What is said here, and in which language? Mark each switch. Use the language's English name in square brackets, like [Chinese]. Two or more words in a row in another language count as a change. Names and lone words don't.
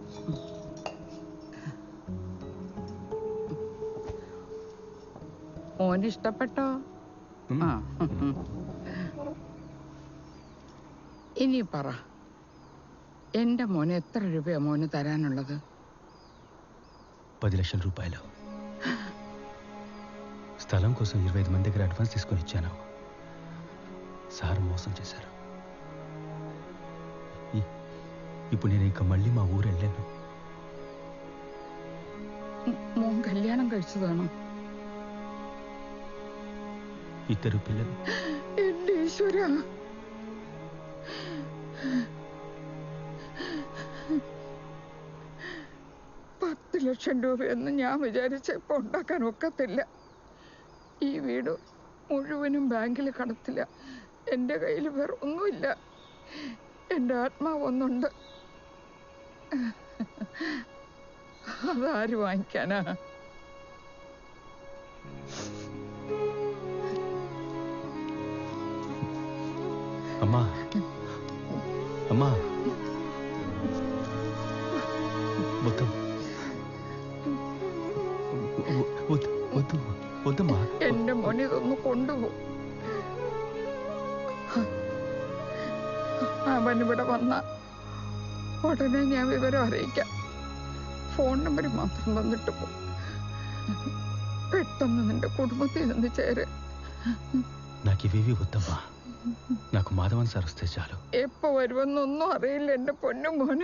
[Malayalam] മോന് ഇഷ്ടപ്പെട്ടോ? ആ, ഇനി പറ, എന്റെ മോന് എത്ര രൂപയാ മോന് തരാനുള്ളത്? [Telugu] 10 లక్షల రూపాయలు. స్థలం కోసం 25 మంది దగ్గర అడ్వాన్స్ తీసుకొని ఇచ్చాను. సార్ మోసం చేశారు. ఇప్పుడు నేను ఇక మళ్ళీ మా ఊరు వెళ్ళాను. [Malayalam] മോൻ കല്യാണം കഴിച്ചതാണോ? [Telugu] 2 పిల్లలు. [Malayalam] എന്റെ ഈശ്വരാ, 10 ലക്ഷം രൂപയൊന്നും ഞാൻ വിചാരിച്ചപ്പോ ഉണ്ടാക്കാൻ ഒക്കത്തില്ല. ഈ വീട് മുഴുവനും ബാങ്കിൽ കടത്തില്ല. എൻ്റെ കയ്യിൽ വേറെ ഒന്നുമില്ല. എൻ്റെ ആത്മാവ് ഒന്നുണ്ട്. അതാര് വാങ്ങിക്കാനാ? [Telugu] అమ్మా, అమ్మా, వద్దు వద్దు వద్దు వద్దమ్మా. [Malayalam] എന്റെ മോനെ ഇതൊന്ന് കൊണ്ടുപോകും. അവനിവിടെ വന്ന ഉടനെ ഞാൻ വിവരം അറിയിക്കാം. ഫോൺ നമ്പർ മാത്രം തന്നിട്ട് പോ. പെട്ടെന്ന് നിന്റെ കുടുംബത്തിൽ നിന്ന് ചേര്. [Telugu] నాకు ఇవేవి వద్దమ్మా, నాకు మాధవన్ సార్ వస్తే చాలు. [Malayalam] എപ്പോ വരുമെന്നൊന്നും അറിയില്ല എന്റെ പൊന്നു മോനെ.